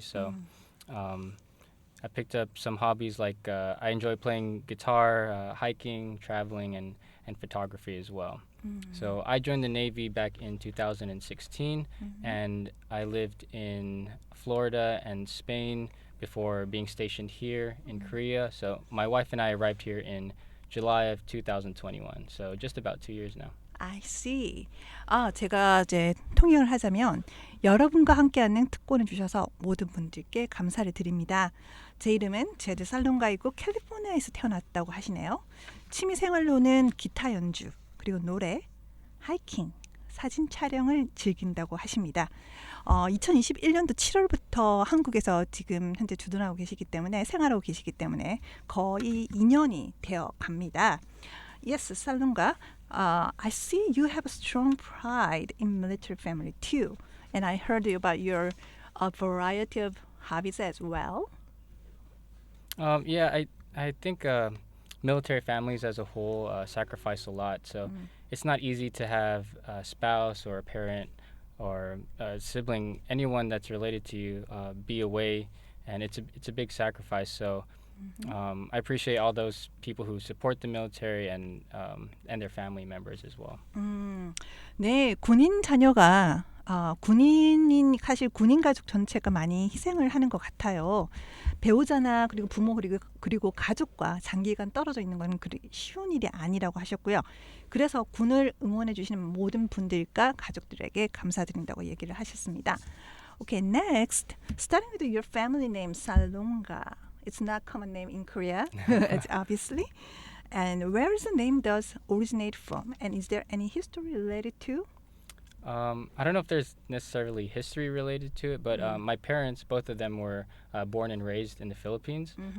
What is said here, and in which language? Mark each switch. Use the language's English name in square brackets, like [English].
[English] So I picked up some hobbies like I enjoy playing guitar, hiking, traveling, and photography as well. So I joined the Navy back in 2016, and I lived in Florida and Spain before being stationed here in Korea. So my wife and I arrived here in July of 2021. So just about 2 years now. I see. [Korean] 제가 이제 통역을 하자면 여러분과 함께하는 특권을 주셔서 모든 분들께 감사를 드립니다. 제 이름은 제드 살롱가이고 캘리포니아에서 태어났다고 하시네요. 취미 생활로는 기타 연주, 그리고 노래, 하이킹, 사진 촬영을 즐긴다고 하십니다. 2021년도 7월부터 한국에서 지금 현재 주둔하고 계시기 때문에 생활하고 계시기 때문에 거의 2년이 되어 갑니다. [English] Yes, Salonga, I see you have a strong pride in military family too. And I heard about your variety of hobbies as well. Yeah, I think military families as a whole sacrifice a lot. So it's not easy to have a spouse or a parent or a sibling, anyone that's related to you, be away, and it's a big sacrifice. So I appreciate all those people who support the military and their family members as well. [Korean] 네, 군인 자녀가 군인인 사실 군인 가족 전체가 많이 희생을 하는 것 같아요. 배우자나 그리고 부모 그리고 가족과 장기간 떨어져 있는 건 쉬운 일이 아니라고 하셨고요. 그래서 군을 응원해 주시는 모든 분들과 가족들에게 감사드린다고 얘기를 하셨습니다. [English] Okay, next, starting with your family name Salonga. It's not common name in Korea, obviously. And where is the name does originate from? And is there any history related to? I don't know if there's necessarily history related to it, but my parents, both of them were born and raised in the Philippines.